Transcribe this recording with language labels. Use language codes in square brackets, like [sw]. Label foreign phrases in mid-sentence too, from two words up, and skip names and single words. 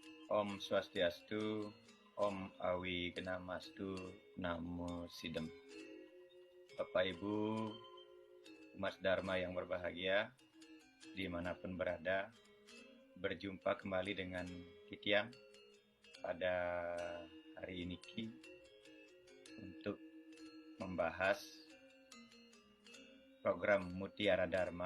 [sa] Om Swastiastu, Om Awi Genamastu, Namo Sidem. [id] Bapak Ibu, umat Dharma yang berbahagia, dimanapun berada, berjumpa kembali dengan Kitiam pada hari ini untuk membahas program Mutiara Dharma.